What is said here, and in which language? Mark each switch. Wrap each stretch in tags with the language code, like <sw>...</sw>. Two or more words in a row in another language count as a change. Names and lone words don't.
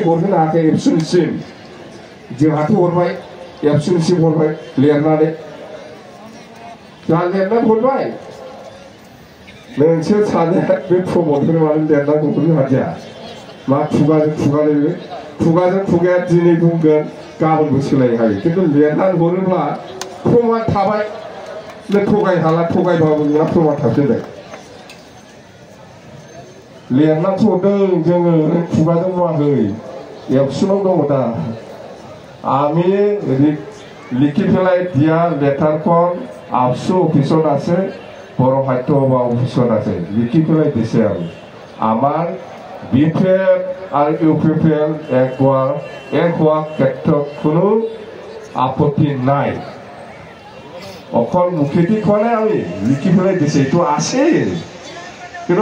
<brx>हरहोनो हायाखै एबसुनिसिम जोंहाथ' हरबाय एबसुनिसिम हरबाय लिरनानै जोंहा लिरनानै हरबाय नोंसोर सानैया बे प्रमदखौनो मानो लिरनानै हरनो हादिया मा खुगाजों खुगाया दिनै बुंगोन गाबोनबो सोलायनो हायो खिन्थु लिरनानै हरोब्ला प्रमान थाबाय नों थगायहाला थगायबाबो नोंहा प्रमान थाफिनबाय लिरनानैसो हरदों जोङो खुगाजों बुङाखै एबसुनाव दङ दा</brx> <as>আমি লিখি পেলাই দিয়া লেটাৰখন আবসু অফিচত আছে বড়ো সাহিত্য সভা অফিচত আছে লিখি পেলাই দিছে আৰু আমাৰ বিপিএফ আৰু ইউপিপিএল এক হোৱা ক্ষেত্ৰত কোনো আপত্তি নাই অকল মুখেদি কোৱা নাই আমি লিখি পেলাই দিছে এইটো আছে কিন্তু</as>